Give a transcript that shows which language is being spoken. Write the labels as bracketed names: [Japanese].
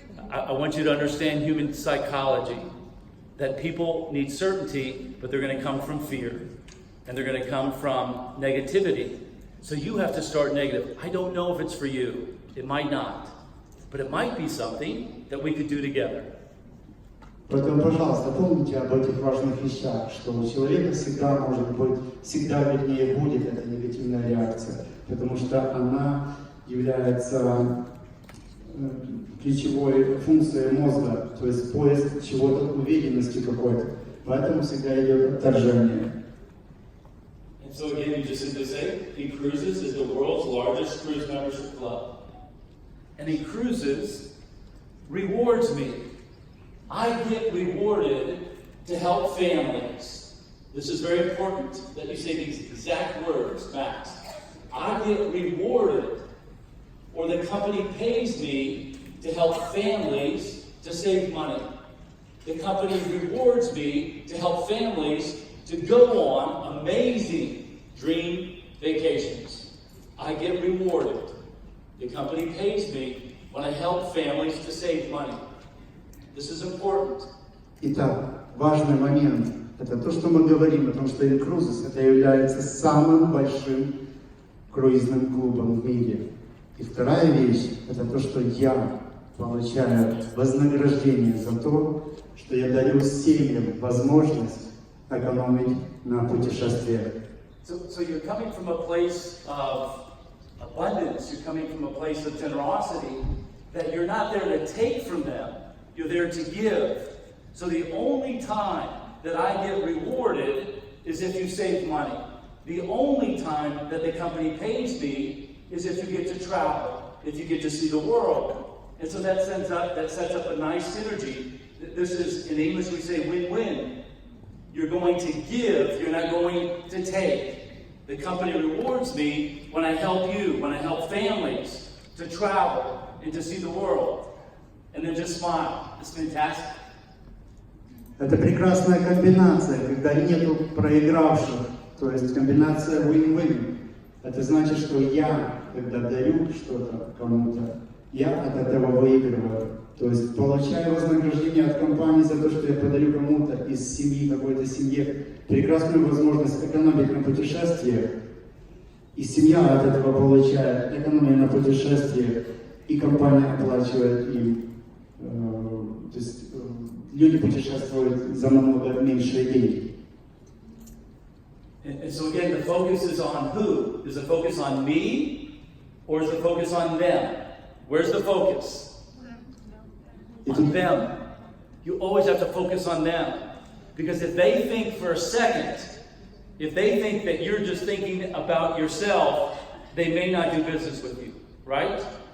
[English] I want you to understand human psychology. That people need certainty, but they're going to come from fear. And they're going to come from negativity. So you have to start negative. I don't know if it's for you. It might not. But it might be something that we could do together. [Russian] Поэтому, пожалуйста, помните об этих важных вещах, что у человека всегда может быть, всегда вернее будет эта негативная реакция, потому что она является ключевой функцией мозга, то есть поиск чего-то, уверенности какой-то. Поэтому всегда идет отторжение. [English] So again, you just simply say, eCruises is the world's largest cruise membership club. And eCruises rewards me. I get rewarded to help families. This is very important that you say these exact words, Max. I get rewarded, or the company pays me to help families to save money. The company rewards me to help families to go on amazing dream vacations. I get rewarded. The company pays me when I help families to save money. This is important. [Russian] Итак, важный момент – это то, что мы говорим о том, что Incruises это является самым большим круизным клубом в мире. И вторая вещь – это то, что я получаю вознаграждение за то, что я дарю семьям возможность экономить на путешествиях. [English] So you're coming from a place of abundance, you're coming from a place of generosity, that you're not there to take from them, you're there to give. So the only time that I get rewarded is if you save money. The only time that the company pays me is if you get to travel, if you get to see the world. And so that sets up a nice synergy. This is, in English we say win-win. You're going to give, you're not going to take. The company rewards me when I help you, when I help families to travel and to see the world. And then just smile. It's fantastic. [Russian] Это прекрасная комбинация, когда нету проигравших, то есть комбинация win-win. Это значит, что я, когда дарю что-то кому-то, я от этого выигрываю. То есть получаю вознаграждение от компании за то, что я подарю кому-то из семьи, какой-то семье, прекрасную возможность экономить на путешествиях. И семья от этого получает экономию на путешествиях, и компания оплачивает им. То есть люди путешествуют за намного меньшие деньги. [English] And so again, the focus is on who? Is the focus on me, or is the focus on them? Where's the focus? On them. You always have to focus on them. Because if they think for a second, if they think that you're just thinking about yourself, they may not do business with you, right?